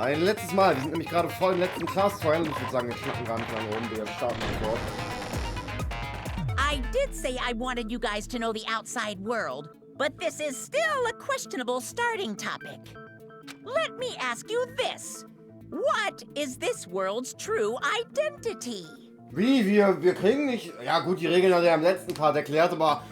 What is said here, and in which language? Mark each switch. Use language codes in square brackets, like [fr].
[de] Ein letztes Mal, wir sind nämlich gerade voll im letzten Class-Trial und ich würde sagen, wir schlucken gar nicht lange rum, wir starten sofort. [en] I did say I wanted you guys to know the outside world, but this is still a questionable starting topic. Let me ask you this. What is this world's true identity? [de] Wie, wir kriegen nicht... Ja gut, die Regeln hat er im letzten Part erklärt, aber...